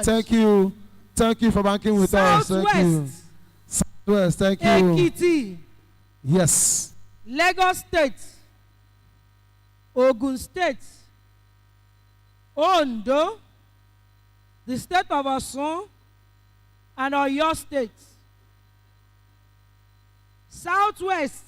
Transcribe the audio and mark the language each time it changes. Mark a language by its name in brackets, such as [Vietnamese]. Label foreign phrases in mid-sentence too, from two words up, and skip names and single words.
[English] Thank you. Thank you for banking with us. Thank you. Southwest, thank you. Ekiti. Yes. Lagos State. Ogun State. Ondo. The state of Osun. And Oyo State. Southwest.